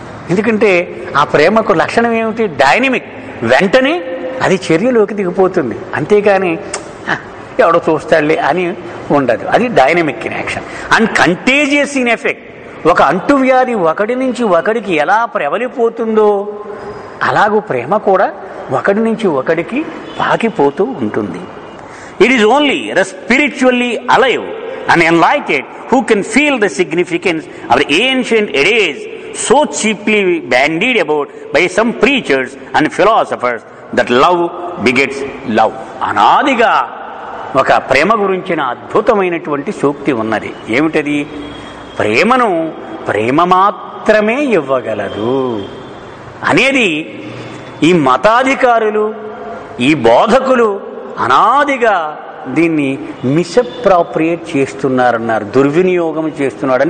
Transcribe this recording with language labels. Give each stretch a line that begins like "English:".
Telugu: ఎందుకంటే ఆ ప్రేమకు లక్షణం ఏమిటి? డైనమిక్. వెంటనే అది చర్యలోకి దిగిపోతుంది, అంతేగాని ఎవడో చూస్తాడులే అని ఉండదు. అది
English: Dynamic in action. And contagious in effect.
Telugu: ఒక అంటువ్యాధి ఒకడి నుంచి ఒకడికి ఎలా ప్రబలిపోతుందో అలాగూ ప్రేమ కూడా ఒకడి నుంచి ఒకడికి పాకిపోతూ ఉంటుంది.
English: It is only the spiritually alive and enlightened who can feel the significance of the ancient ideas so cheaply bandied about by some preachers and philosophers that love begets love.
Telugu: అనాదిగా ఒక ప్రేమ గురించిన అద్భుతమైనటువంటి సూక్తి ఉన్నది. ఏమిటది? ప్రేమను ప్రేమ మాత్రమే ఇవ్వగలదు అనేది ఈ మతాధికారులు, ఈ బోధకులు అనాదిగా దీన్ని మిస్అప్రాప్రియేట్ చేస్తున్నారన్నారు, దుర్వినియోగం చేస్తున్నాడు.